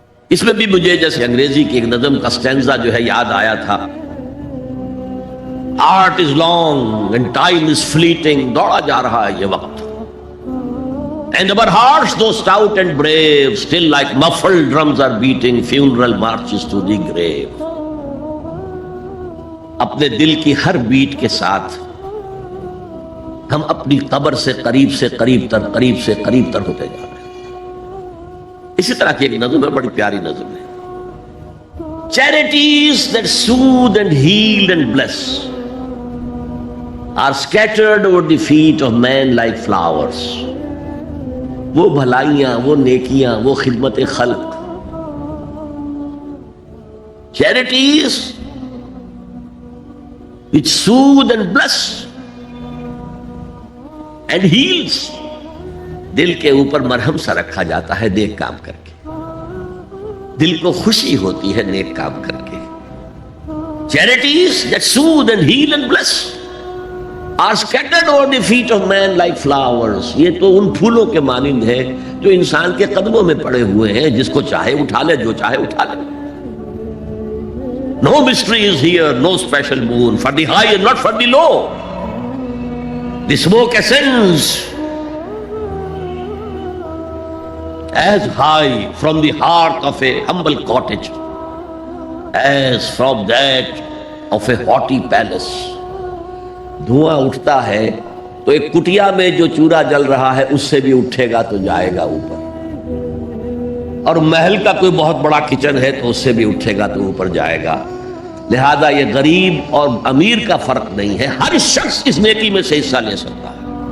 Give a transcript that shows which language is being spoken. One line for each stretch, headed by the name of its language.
Urdu: اس میں بھی مجھے جیسے انگریزی کی ایک نظم کا سٹینزا جو ہے یاد آیا تھا,
English: art is long and time is fleeting,
Urdu: دوڑا جا رہا ہے یہ وقت,
English: And our hearts though stout and brave still like muffled drums are beating funeral marches to the grave.
Urdu: اپنے دل کی ہر بیٹ کے ساتھ ہم اپنی قبر سے قریب سے قریب تر, قریب سے قریب تر ہوتے جا رہے ہیں. اسی طرح کی ایک نظم ہے,
English: بڑی پیاری نظم ہے, charities that soothe and heal and bless are scattered over the feet of men like flowers.
Urdu: وہ بھلائیاں، وہ نیکیاں، وہ خدمت خلق.
English: Charities which soothe and bless and heals.
Urdu: دل کے اوپر مرہم سا رکھا جاتا ہے نیک کام کر کے. دل کو خوشی ہوتی ہے نیک کام کر کے.
English: Charities that soothe and heal and bless are scattered over the feet of man like flowers.
Urdu: یہ تو ان پھولوں کے مانند ہے جو انسان کے قدموں میں پڑے ہوئے ہیں، جس کو چاہے اٹھا لے، جو چاہے اٹھا لے.
English: No mystery is here, no special moon for the high and not for the low. The smoke ascends as high from the hearth of a humble cottage as from that of a haughty palace.
Urdu: دھواں اٹھتا ہے تو ایک کٹیا میں جو چورا جل رہا ہے اس سے بھی اٹھے گا تو جائے گا اوپر، اور محل کا کوئی بہت بڑا کچن ہے تو اس سے بھی اٹھے گا تو اوپر جائے گا. لہذا یہ غریب اور امیر کا فرق نہیں ہے، ہر شخص اس نیکی میں سے حصہ لے سکتا ہے.